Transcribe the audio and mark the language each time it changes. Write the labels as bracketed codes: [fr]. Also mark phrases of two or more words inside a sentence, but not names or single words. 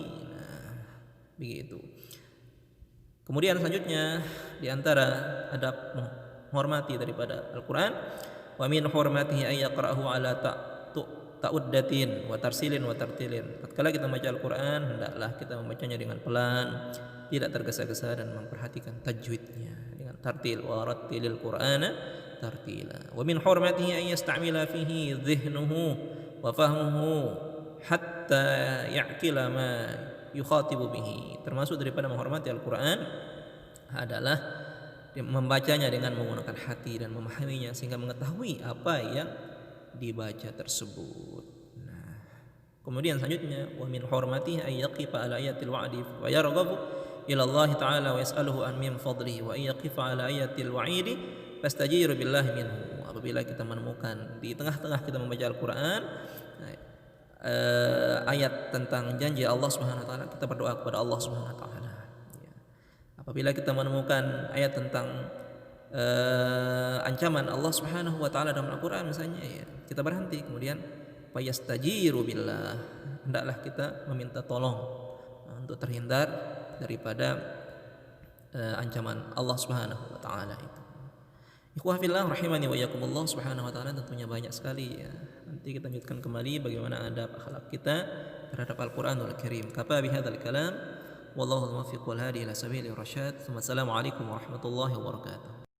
[id] Nah, begitu. Kemudian selanjutnya di antara adab menghormati daripada Al-Qur'an, [ar] ومن حرمته أن يقرأه على تؤدة وترسيل وترتيل. [id] Tatkala kita membaca Al-Qur'an, hendaklah kita membacanya dengan pelan, tidak tergesa-gesa, dan memperhatikan tajwidnya dengan tartil, [ar] ورتل القرآن ترتيلا. ومن حرمته أن يستعمل فيه ذهنه وفهمه حتى يعقل ما يخاطب به. [id] Termasuk daripada menghormati Al-Qur'an adalah membacanya dengan menggunakan hati dan memahaminya sehingga mengetahui apa yang dibaca tersebut. Nah, kemudian selanjutnya [ar] ومن حرمته أن يقف على آية الوعد ويرغب إلى الله تعالى ويسأله من فضله ويقف على آية الوعيد فيستجير بالله منه. [id] Apabila kita menemukan di tengah-tengah kita membaca Al-Qur'an ayat tentang janji Allah [ar] سبحانه وتعالى, [id] kita berdoa kepada Allah [ar] سبحانه وتعالى. [id] Apabila kita menemukan ayat tentang ancaman Allah [ar] سبحانه وتعالى [id] dalam Al-Qur'an misalnya ya, kita berhenti kemudian [ar] فيستجير بالله, [id] hendaklah kita meminta tolong untuk terhindar daripada ancaman Allah [ar] سبحانه وتعالى [id] itu. [ar] إخوة في الله رحمني وإياكم الله سبحانه وتعالى, [id] tentunya banyak sekali ya. Nanti kita lanjutkan kembali bagaimana adab akhlak kita terhadap Al-Qur'anul Karim. [ar] كفى بهذا الكلام والله الموفق والهادي إلى سبيل الرشاد. السلام عليكم ورحمة الله وبركاته.